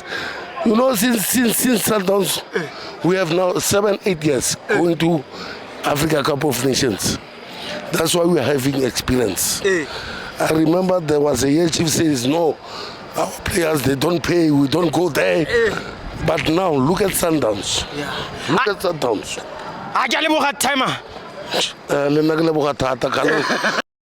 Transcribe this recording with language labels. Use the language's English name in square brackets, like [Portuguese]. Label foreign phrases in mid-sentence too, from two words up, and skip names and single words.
[English] You know, since Sundowns, we have now 7-8 years going to Africa Cup of Nations. That's why we are having experience. I remember there was a year chief says, no, our players, they don't pay, we don't go there. But now, look at Sundowns. Yeah. Look at Sundowns. [Tswana] A ke a leboga Tema. Le nna ke leboga thata ka